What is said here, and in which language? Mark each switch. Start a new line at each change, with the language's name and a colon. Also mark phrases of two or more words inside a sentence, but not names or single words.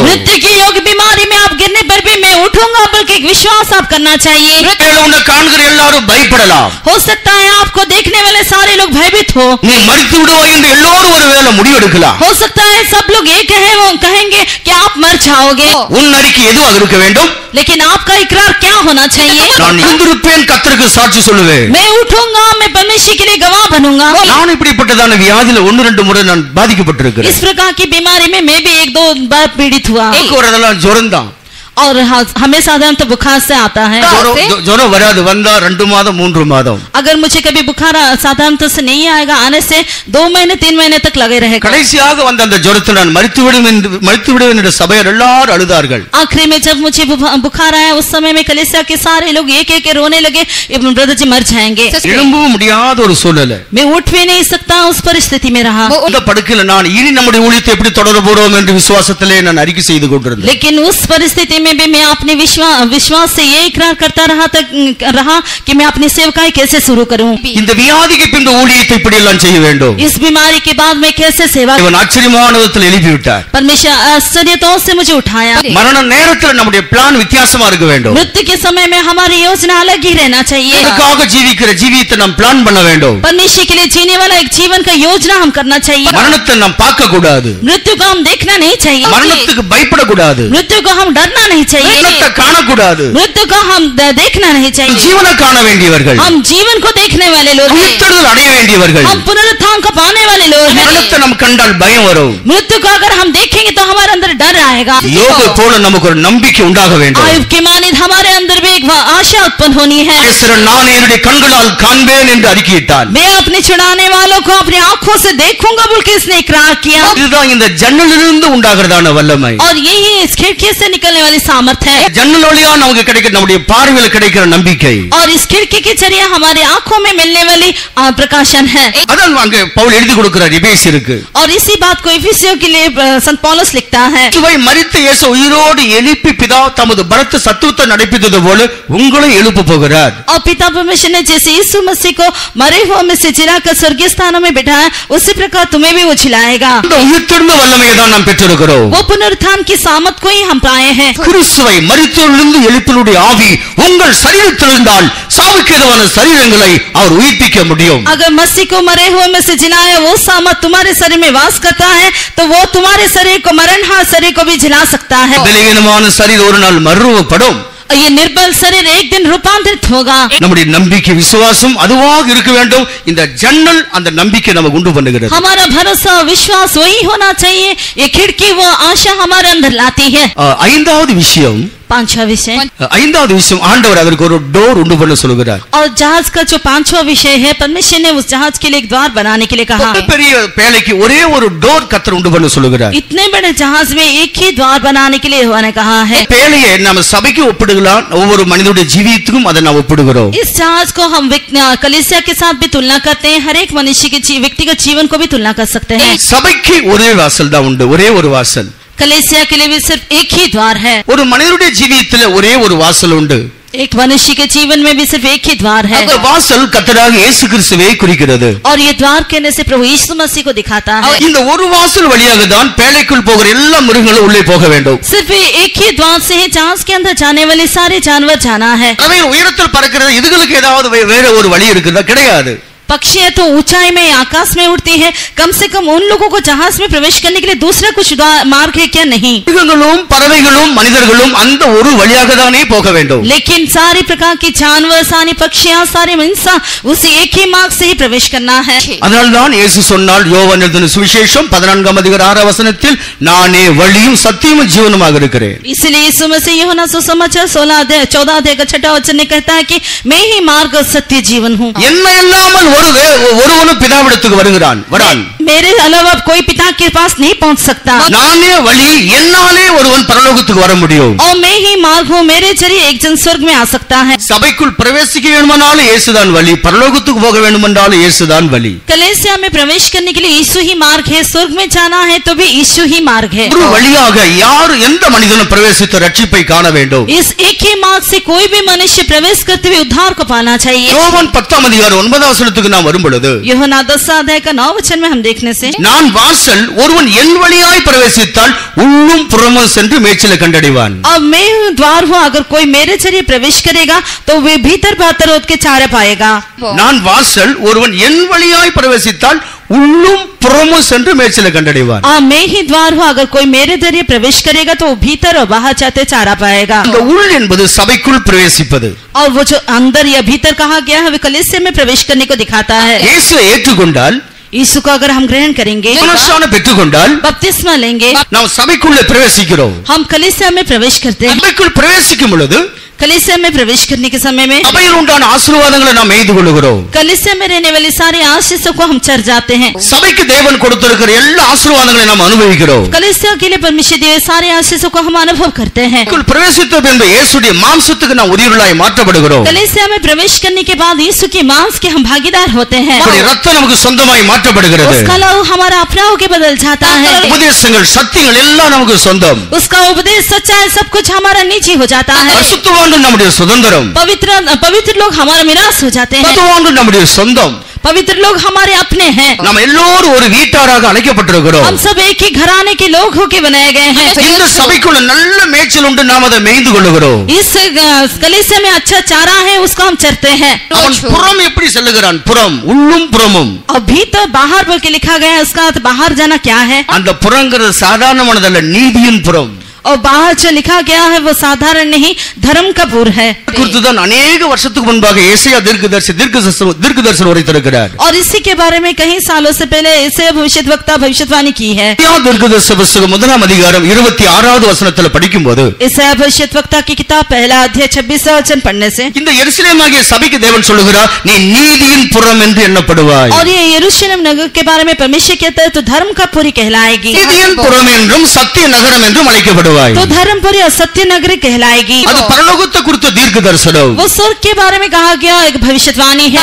Hindi: मृत्यु की योग बीमारी में आप गिरने पर भी मैं उठूंगा बल्कि विश्वास आप करना चाहिए।
Tamil: உன்னை காண்கிற எல்லாரும் பயப்படலாம்.
Hindi: हो सकता है आपको देखने वाले सारे लोग भयभीत हो।
Tamil: நீ மரித்து விடுவாய் என்று எல்லோரும் ஒருவேளை முடிவெடுக்கலாம்.
Hindi: हो सकता है सब लोग ये कहेंगे कि आप मर जाओगे।
Tamil: உன் அறிக்கை எதுவாக இருக்க வேண்டும்?
Hindi: लेकिन आपका इकरार क्या होना चाहिए?
Tamil: நான் எழுந்திருப்பேன், கர்த்தருக்கு சாட்சி சொல்லுவேன்.
Hindi: मैं उठूंगा, मैं परमेश्वर के लिए गवाह बनूंगा।
Tamil: நான் இப்படிப்பட்டதான வியாதியில 1-2 முறை நான் பாதிக்கப்பட்டிருக்கிறேன்.
Hindi: इस प्रकार की बीमारी में मैं भी 1-2 बार पीड़ित हुआ।
Tamil: एक வரதெல்லாம் ஜுரம் தான்.
Hindi: और हमें साधारणतः बुखार से आता है।
Tamil: ஜுரம் வராது, வந்தா 2 மாதம் 3 மாதம்.
Hindi: अगर मुझे कभी बुखार साधारणतः से नहीं आएगा, आने से 2 महीने 3 महीने तक लगे रहेगा।
Tamil: கடைசியாக வந்த அந்த ஜுரத்தில் நான் மரித்து விடுவேன் என்று சபையார் எல்லாரும் அழுதார்கள்.
Hindi: आखिरी में जब मुझे बुखार आया उस समय में कलीसिया के सारे लोग एक रोने लगे, ब्रदर जी मर जाएंगे।
Tamil: எழும்பவும் முடியாத ஒரு சூழ்நிலை.
Hindi: मैं उठ भी नहीं सकता, उस परिस्थिति में रहा।
Tamil: இந்த படுக்கையில் நான் இனி நம்முடைய ஊழியத்தை எப்படி தொடர போறோம் என்று விசுவாசத்திலே நான் அறிக்கை செய்து கொண்டிருந்தேன்.
Hindi: लेकिन उस परिस्थिति में भी मैं अपने विश्वास से ये इकरार करता रहा कि मैं अपनी सेवकाई कैसे शुरू करूं।
Tamil: இந்த வியாதிக்கு பின்பு ஊழியத்தை இப்படி எல்லாம் செய்ய வேண்டும்.
Hindi: इस बीमारी के बाद मैं कैसे सेवा?
Tamil: இவன் ஆச்சரியமான விதத்தில் எழுப்பி விட்டார்.
Hindi: परमेश्वर आश्चर्यतों से मुझे उठाया।
Tamil: மரண நேரத்தில் நம்முடைய பிளான் வித்தியாசமா இருக்க வேண்டும்.
Hindi: मृत्यु के समय में हमारी योजना अलग ही रहना चाहिए।
Tamil: அதுக்காக ஜீவிக்கிற ஜீவியத்தை நாம் பிளான் பண்ண வேண்டும்.
Hindi: परमेश्वर के लिए जीने वाला एक जीवन का योजना हम करना चाहिए।
Tamil: மரணத்தை நாம் பார்க்க கூடாது.
Hindi: मृत्यु को हम देखना नहीं चाहिए।
Tamil: மரணத்துக்கு பயப்பட கூடாது.
Hindi: मृत्यु को हम डरना नहीं चाहिए।
Tamil: மரணத்தை காண கூடாது.
Hindi: मृत्यु को हम देखना नहीं चाहिए।
Tamil: ஜீவனை காண வேண்டியவர்கள்,
Hindi: हम जीवन को देखने वाले लोग हैं।
Tamil: உயிர்த்தெழுதல் அடைய வேண்டியவர்கள்.
Hindi: हम पुनरुत्थान को पाने वाले लोग हैं।
Tamil: மரணத்தை நாம் கண்டால் பயம் வரும்.
Hindi: मृत्यु को अगर हम देखेंगे तो हमारे अंदर डर आएगा।
Tamil: யோபு போல நமக்கு ஒரு நம்பிக்கை உண்டாக வேண்டும்.
Hindi: आयुब के मानित हमारे अंदर भी एक आशा उत्पन्न होनी है।
Tamil: நான் என்னுடைய கண்களால் காண்பேன் என்று அறிக்கையிட்டான்.
Hindi: मैं अपने छुड़ाने वालों को अपनी आंखों से देखूंगा बोल के इसने इकरार किया।
Tamil: இதுதான் இந்த ஜன்னலிலிருந்து உண்டாகிறதான வல்லமை.
Hindi: और यही इस खिड़की से निकलने वाली सामर्थ्य है।
Tamil: ஜன்னல் வழியா நமக்கு கிடைக்கிற நம்முடைய பார்வையில் கிடைக்கிற நம்பிக்கை.
Hindi: और इस खिड़की के जरिए हमारी आंखों में मिलने वाली प्रकाशन है।
Tamil: அதான் அங்கே பவுல் எழுதி கொடுக்கிறார் எபேசியருக்கு.
Hindi: और इसी बात को एफिसियों के लिए संत पौलुस लिखता है।
Tamil: இவை மரித்த இயேசு உயிரோடு எழுப்பி பிதா தமது பலத்த சத்துவத்தை நடப்பித்தது போல உங்களை எழுப்ப போகிறார்.
Hindi: और पिता परमेश्वर ने जैसे यीशु मसीह को मरे हुए में से जिलाकर स्वर्गीय स्थानों में बिठाया, उसी प्रकार तुम्हें भी वो जिलाएगा।
Tamil: இந்த உயிர்த்தெழுந்த வல்லமையை தான் நாம் பெற்றிருக்கிறோம்.
Hindi: वो पुनरुत्थान की सामर्थ को ही हम पाए हैं।
Tamil: கிறிஸ்துவை மரித்தோரிலிருந்து எழுப்பினுடைய ஆவி உங்கள் சரீரத்தில் இருந்தால் சாவுக்கு எதுவான சரீரங்களை அவர் உயிர்ப்பிக்க முடியும்.
Hindi: अगर मसीह को मरे हुए में से जिलाया वो सामर्थ तुम्हारे शरीर में वास करता है, तो वो तुम्हारे शरीर को मरणहार शरीर को भी जिला सकता है।
Tamil: பலவீனமான சரீரம் ஒரு நாள் மறுரூபப்படும்.
Hindi: ये निर्बल शरीर एक दिन रूपांतरित होगा।
Tamil: நம்முடைய நம்பிக்கை விசுவாசம் அதுவாக இருக்க வேண்டும். இந்த ஜன்னல் அந்த நம்பிக்கை நமக்கு உண்டு பண்ணுகிறது.
Hindi: हमारा भरोसा विश्वास वही होना चाहिए। ये खिड़की वो आशा हमारे अंदर लाती है।
Tamil: ஐந்தாவது விஷயம்,
Hindi: पांचवा विषय,
Tamil: ஐந்தாவது விஷயம், ஆண்டவர் அதற்கு ஒரு டோர் உண்டு பண்ண சொல்கிறார்.
Hindi: और जहाज का जो पांचवा विषय है, परमेश्वर ने उस जहाज के लिए एक द्वार बनाने के लिए कहा।
Tamil: பெரிய பேழைக்கு ஒரே ஒரு டோர் கர்த்தர் உண்டு பண்ண சொல்கிறார்.
Hindi: इतने बड़े जहाज में एक ही द्वार बनाने के लिए उन्होंने कहा है।
Tamil: பேழையை நம்ம சபைக்கு ஒப்பிடுகிறோம், ஒவ்வொரு மனிதனுடைய ஜீவியத்துக்கும் அதை நாம் ஒப்பிடுகிறோம்.
Hindi: इस जहाज को हम कलीसिया के साथ भी तुलना करते हैं, हर एक मनुष्य के व्यक्तिगत जीवन को भी तुलना कर सकते हैं।
Tamil: சபைக்கு ஒரே வாசல் தான் உண்டு, ஒரே ஒரு வாசல்.
Hindi: कलीसिया के लिए भी सिर्फ एक ही द्वार है।
Tamil: ஒரு மனிதனுடைய ஜீவியத்தில் ஒரே ஒரு வாசல் உண்டு.
Hindi: एक मनुष्य के जीवन में भी सिर्फ एक ही द्वार है।
Tamil: அந்த வாசல் கர்த்தராக இயேசு கிறிஸ்துவை குறிக்கிறது.
Hindi: और ये द्वार कहने से प्रभु यीशु मसीह को दिखाता है।
Tamil: இந்த ஒரு வாசல் வழியாக தான் பேழைக்குள் போகிற எல்லா மிருகங்களும் உள்ளே போக வேண்டும்.
Hindi: सिर्फ एक ही द्वार से ही जहाज के अंदर जाने वाले सारे जानवर जाना है।
Tamil: அவைகள் உயரத்தில் பறக்கிறது, இதுகளுக்கு ஏதாவது வேற ஒரு வழி இருக்குதா? கிடையாது.
Hindi: पक्षियां तो ऊंचाई में आकाश में उड़ती है, कम से कम उन लोगों को जहाज में प्रवेश करने के लिए दूसरा कुछ मार्ग है क्या? नहीं।
Tamil: மிருகங்களும் பறவைகளும் மனிதர்களும் அந்த ஒரு வழியாக தானே போக வேண்டும்.
Hindi: लेकिन सारी प्रकार की जानवर, सारी पक्षियां, सारे इंसान उसी एक ही मार्ग से ही प्रवेश करना है।
Tamil: அதனால்தான் இயேசு சொன்னால் யோவான் எழுதின சுவிசேஷம் 14 அதிகாரம் 6 வசனத்தில், நானே வழியும் சத்தியமும் ஜீவனுமாக இருக்கிறேன்.
Hindi: इसलिए यीशु मसीह यूहन्ना सुसमाचार 14 अध्याय का 6वां वचन में कहता है कि मैं ही मार्ग और सत्य जीवन हूँ।
Tamil: என்னை இல்லாமல் ஒருவனும் பிதாவிடத்துக்கு வரான்.
Hindi: मेरे अलावा कोई पिता के पास नहीं पहुंच सकता।
Tamil: நானே வழி, என்னாலே ஒருவன் பரலோகத்துக்கு வர முடியும்.
Hindi: और मैं ही मार्ग हूँ, मेरे जरिए एक जन स्वर्ग में आ सकता है।
Tamil: சபைக்குள் பிரவேசிக்க வேண்டுமானாலும் இயேசுதான் வழி, பரலோகத்துக்கு போக வேண்டுமென்றாலும் இயேசுதான் வழி.
Hindi: कलीसिया में प्रवेश करने के लिए यीशु ही मार्ग है, स्वर्ग में जाना है तो भी यीशु ही मार्ग है।
Tamil: ஒரு வழியாக யார் எந்த மனிதனும் பிரவேசித்து ரட்சிப்பை காண வேண்டும்.
Hindi: इस एक ही मार्ग से कोई भी मनुष्य प्रवेश करते हुए उद्धार को पाना चाहिए।
Tamil: யோவான் 10 அதிகாரம் 9 வசனத்துக்கு நாம் வரும் பொழுது,
Hindi: यूहन्ना 10 अध्याय का 9 वचन में हम देखने से,
Tamil: நான் வாசல், ஒருவன் என் வழியாய் பிரவேசித்தால் உள்ளும் புறமும் சென்று மேய்ச்சலை கண்டடைவான்.
Hindi: अब मैं द्वार हूँ, अगर कोई मेरे जरिए प्रवेश करेगा तो वे भीतर बाहर होकर चारा पाएगा।
Tamil: நான் வாசல், ஒருவன் என் வழியாய் பிரவேசித்தால் உள்ளும் புறமும் சென்று மேய்ச்சலை கண்டடைவான்.
Hindi: मैं ही द्वार हूँ, अगर कोई मेरे जरिए प्रवेश करेगा तो भीतर और बाहर जाते चारा पाएगा।
Tamil: இந்த உள் என்பது சபைக்குள் பிரவேசிப்பது.
Hindi: और वो जो अंदर या भीतर कहा गया है, वे कलीसिया में प्रवेश करने को दिखाता है।
Tamil: இயேசுவை ஏற்றுக்கொண்டால்,
Hindi: यीशु को अगर हम ग्रहण करेंगे,
Tamil: ஞானஸ்நானம் பெற்றுக்கொண்டால்,
Hindi: बपतिस्मा लेंगे,
Tamil: நாம் சபைக்குள்ளே பிரவேசிக்கிறோம்.
Hindi: हम कलीसिया में प्रवेश करते हैं।
Tamil: சபைக்குள் பிரவேசிக்கும் பொழுது
Hindi: कलीसिया में प्रवेश करने के समय में
Tamil: சபையில் உண்டான ஆசீர்வாதங்களை நாம் எய்து கொள்கிறோம்.
Hindi: कलीसिया में रहने वाली सारी आशीषों को हम चढ़ जाते हैं।
Tamil: சபைக்கு தேவன் கொடுத்திருக்கிற எல்லா ஆசீர்வாதங்களையும் நாம் அனுபவிக்கிறோம்.
Hindi: कलीसिया के लिए परमेश्वर दिए सारे आशीषों को हम अनुभव करते हैं।
Tamil: பிரவேசித்த பின்பு இயேசுடைய மாம்சத்துக்கு நாம் உரியவர்களாய் மாற்றப்படுகிறோம்.
Hindi: कलीसिया में प्रवेश करने के बाद यीशु के मांस के हम भागीदार होते हैं।
Tamil: அவருடைய ரத்தம் நமக்கு சொந்தமாய் மாற்றப்படுகிறது.
Hindi: उसका लहू हमारा अपना होके बदल जाता है।
Tamil: உபதேசங்கள், சத்தியங்கள் எல்லாம் நமக்கு சொந்தம்.
Hindi: उसका उपदेश, सच्चाई, सब कुछ हमारा निजी हो जाता है।
Tamil: பரிசுத்தவான்கள் நம்முடைய சுதந்திரம்.
Hindi: पवित्र लोग हमारा मिरास हो जाते हैं।
Tamil: பரிசுத்தவான்கள் நம்முடைய சொந்தம்.
Hindi: पवित्र लोग हमारे अपने हैं।
Tamil: நாம் எல்லோரும் ஒரு வீட்டாராக அழைக்கப்பட்டிருக்கிறோம்.
Hindi: हम सब एक ही घराने के लोग होके बनाए गए हैं।
Tamil: இந்த சபைக்குள்ள நல்ல மேய்ச்சல் உண்டு, நாம் அதை மேய்ந்து கொள்கிறோம்.
Hindi: इस कलीसिया में अच्छा चारा है, उसको हम चरते हैं।
Tamil: அவன் புறம் எப்படி செல்லுகிறான்? புறம், உள்ளும் புறமும்.
Hindi: और भीतर बाहर बोल के लिखा गया है, उसका अर्थ बाहर जाना क्या है?
Tamil: அந்த புறங்கிறது சாதாரணமானதல்ல, நீதியின் புறம்.
Hindi: और बाहर जो लिखा गया है वो साधारण नहीं, धर्म का पुर है।
Tamil: குறித்துதான் अनेक வருஷத்துக்கு முன்பாக ஏசாயா தீர்க்கதரிசனம் உரைத்திருக்கிறார்.
Hindi: और इसी के बारे में कई सालों से पहले ऐसे भविष्यद्वक्ता भविष्यवाणी की है।
Tamil: ஏசாயா தீர்க்கதரிசன புத்தகம் 1 அதிகாரம் 26வது வசனத்தில் படிக்கும்போது,
Hindi: ऐसा भविष्यद्वक्ता की किताब 1 अध्याय 26वां वचन पढ़ने से,
Tamil: இந்த எருசலேமாகிய சபைக்கு தேவன் சொல்லுகிறார், நீ நீதியின் புறம் என்று எண்ணப்படுவாய்.
Hindi: और ये यरूशलेम नगर के बारे में परमेश्वर कहता है तो धर्म का पुरी कहलाएगी।
Tamil: நீதியின் புறம் என்றும் சத்திய நகரம் என்றும் அழைக்கப்படுவாய்.
Hindi: तो धर्मपुरी और सत्य नगरी कहलाएगी।
Tamil: அது பரலோகத்தை குறித்த தீர்க்கதரிசனம்.
Hindi: वो स्वर्ग के बारे में कहा गया एक भविष्यवाणी है।